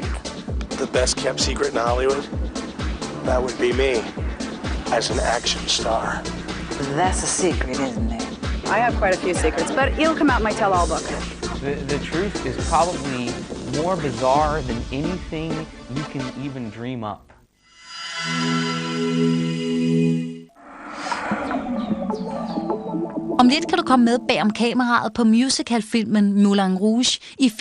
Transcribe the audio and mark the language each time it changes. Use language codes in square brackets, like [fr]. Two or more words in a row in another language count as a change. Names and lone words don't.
[en] The best kept secret in Hollywood? That would be me, as an action star. That's a secret, isn't it? I have quite a few secrets, but it'll come out in my tell-all book. The truth is probably more bizarre than anything you can even dream up. [da] Om lidt kan du komme med bag om kameraet på musicalfilmen Moulin Rouge i film